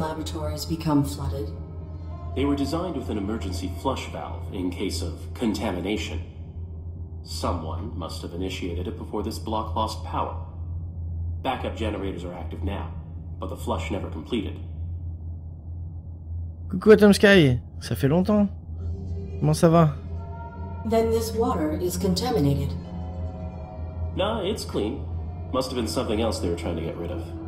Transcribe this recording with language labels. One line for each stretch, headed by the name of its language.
English: laboratories become flooded? They were designed with an emergency flush valve in case of contamination. Someone must have initiated it before this block lost power. Backup generators are active now, but the flush never completed.
French: Coucou Atom Sky, ça fait longtemps. Comment ça va?
English: Then this water is contaminated. Nah, it's clean. Must have been something else they were trying to get rid of.